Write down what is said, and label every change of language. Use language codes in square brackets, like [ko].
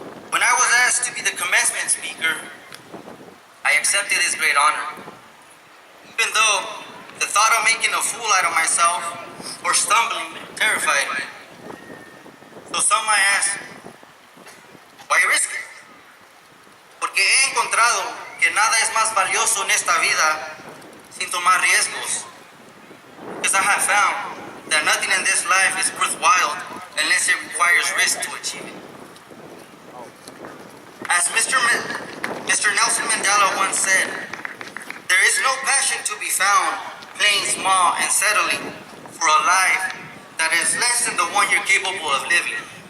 [en] When I was asked to be the commencement speaker, I accepted this great honor. Even though the thought of making a fool out of myself or stumbling terrified me. So some might ask, why risk it? [es] Porque he encontrado que nada es más valioso en esta vida sin tomar riesgos. [en] Because I have found that nothing in this life is worthwhile unless it requires risk to achieve it. As Mr. Nelson Mandela once said, there is no passion to be found playing small and settling for a life that is less than the one you're capable of living.